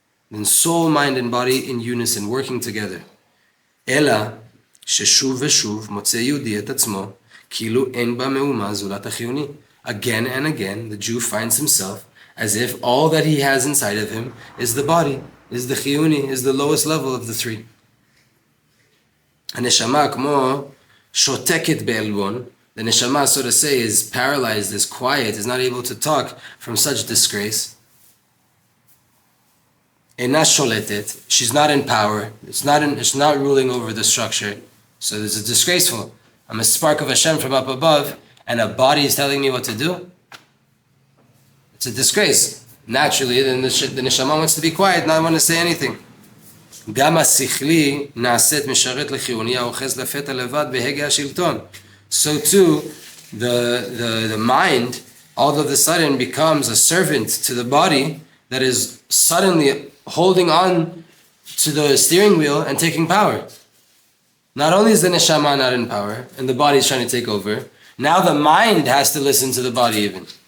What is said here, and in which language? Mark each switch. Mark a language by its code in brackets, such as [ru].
[en] Than soul, mind, and body in unison, working together. [he] Ela ששוב ושוב מוצא יהודי את עצמו כאילו אין בה מאומה זולת החיוני. [en] Again and again, the Jew finds himself as if all that he has inside of him is the body, is the chiyuni, is the lowest level of the three. [he] הנשמה כמו שותקת בעלבון, [en] the neshama, so to say, is paralyzed, is quiet, is not able to talk from such disgrace. [he] אינה שולטת, [en] she's not in power, it's not ruling over the structure. So this is disgraceful. I'm a spark of Hashem from up above, and a body is telling me what to do. It's a disgrace. Naturally, then the neshama wants to be quiet, not want to say anything. [he] גם השכלי נעשית משרת לחיוני האוחז לפתע לבד בהגה השלטון. [en] So too, the mind all of a sudden becomes a servant to the body that is suddenly holding on to the steering wheel and taking power. Not only is the neshama not in power and the body is trying to take over, now the mind has to listen to the body even.